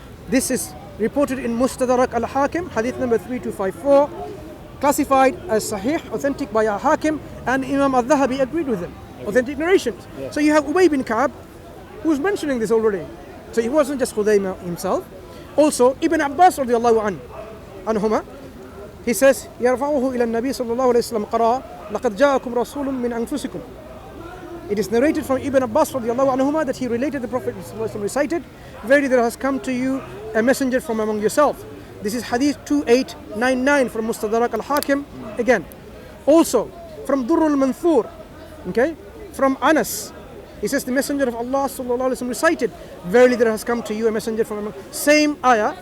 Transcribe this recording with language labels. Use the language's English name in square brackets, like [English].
[English] This is reported in Mustadrak al-Hakim, hadith number 3254, classified as Sahih, authentic by al-Hakim, and Imam al-Dhahabi agreed with him. Authentic narrations. Yeah. So you have Ubay bin Ka'b, who's mentioning this already. So it wasn't just Khuzaymah himself. Also, Ibn Abbas radiallahu anhuma, he says, [Arabic] يرفعه إلى النبي صلى الله عليه وسلم قرأ لقد جاءكم رسول من أنفسكم. [English] It is narrated from Ibn Abbas radiallahu anhuma that he related the Prophet recited, verily there has come to you a messenger from among yourself. This is hadith 2899 from Mustadrak al-Hakim again. Also, from Durrul Manthur, okay, from Anas, he says the messenger of Allah sallallahu alaihi wasallam recited, verily there has come to you a messenger from among, same ayah